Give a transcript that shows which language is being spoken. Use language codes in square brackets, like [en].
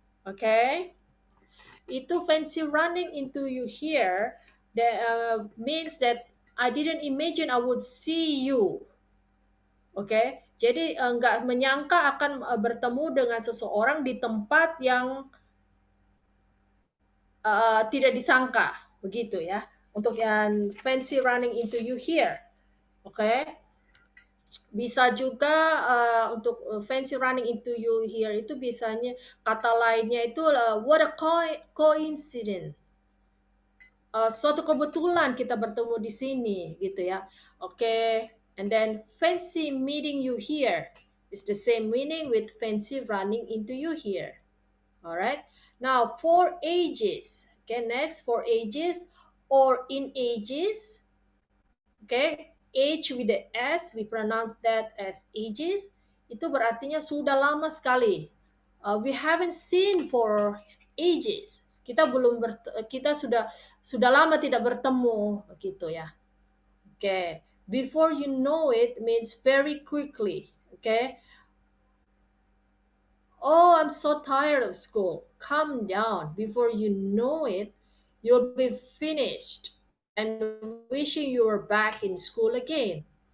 [en] Okay, itu fancy running into you here. That means that I didn't imagine I would see you. [id] Oke, jadi nggak menyangka akan bertemu dengan seseorang di tempat yang tidak disangka, begitu ya. Untuk yang [en] fancy running into you here, [id] oke. Bisa juga untuk [en] fancy running into you here [id] itu bisanya kata lainnya itu [en] what a coincidence. [id] Suatu kebetulan kita bertemu di sini, gitu ya. [en] Oke, and then fancy meeting you here is the same meaning with fancy running into you here. Alright, now for ages. Okay, next for ages or in ages. Okay, age with the S, we pronounce that as ages. [id] Itu berartinya sudah lama sekali. [en] We haven't seen for ages. [id] Kita sudah lama tidak bertemu, begitu ya. [en] Okay, before you know it means very quickly. Okay. Oh, I'm so tired of school. Calm down. Before you know it, you'll be finished and wishing you were back in school again.